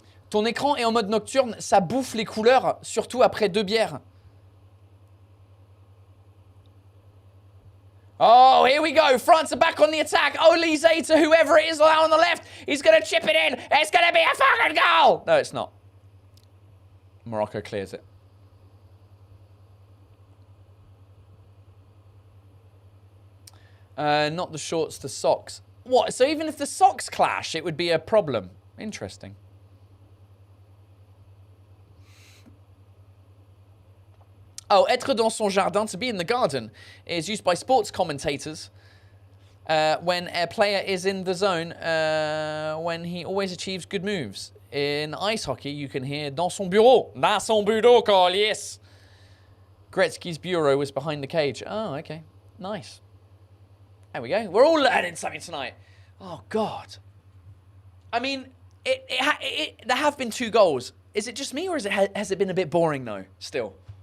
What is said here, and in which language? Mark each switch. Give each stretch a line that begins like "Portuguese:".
French: Ton écran est en mode nocturne, ça bouffe les couleurs, surtout après 2 bières.
English: Oh, here we go. France are back on the attack. Olise to whoever it is on the left. He's going to chip it in. It's going to be a fucking goal. No, it's not. Morocco clears it. Not the shorts, the socks. What? So even if the socks clash, it would be a problem. Interesting. Oh,
French: être dans son jardin,
English: to be in the garden, is used by sports commentators when a player is in the zone when he always achieves good moves. In ice hockey, you can hear
French: dans son bureau. Dans son bureau, Carl,
English: yes. Gretzky's bureau was behind the cage. Oh, okay. Nice. There we go. We're all learning something tonight. Oh, God. I mean, there have been 2 goals. Is it just me, or has it been a bit boring, though, still?